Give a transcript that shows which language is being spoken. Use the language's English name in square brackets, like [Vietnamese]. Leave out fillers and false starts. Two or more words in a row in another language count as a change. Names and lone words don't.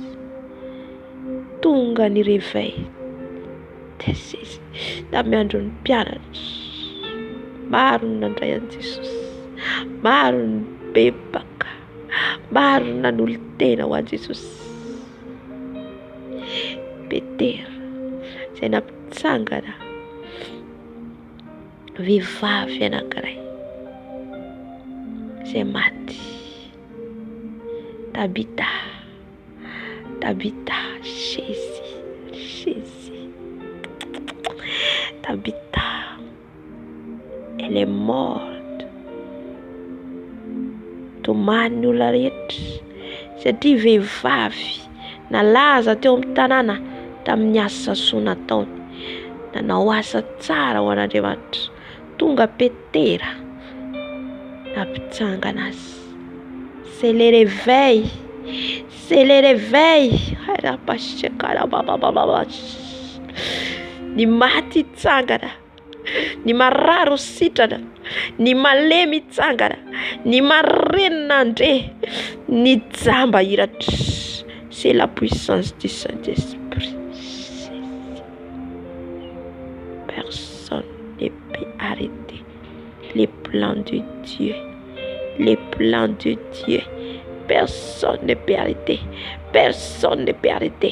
[Malagasy] Tonga ny réveil tamin'ny andron'ny mpianatra, maro ny nandray an Jesosy, maro ny bebaka, maro ny nanolo tena ho an Jesosy. Petera izay nampitsangana vehivavy anankiray izay maty, Tabita, [French] Jésus, Tabita, elle est morte. [Malagasy] Tomany ny olona rehetra satria vehivavy nalaza teo amin'ny tanàna tamin'ny asa soa nataony, nanao asa tsara ho an'Andriamanitra. Tonga Petera nampitsangana azy. [French] C'est le réveil, c'est le réveil. [Malagasy] Ny maty tsangana, ny marary sitrana, ny malemy tsangana, ny marenina andre, ny jamba hiratra. [French] C'est la puissance du Saint-Esprit. Personne ne peut arrêter les plans de Dieu. Les plans de Dieu. Personne ne peut arrêter. Personne ne peut arrêter.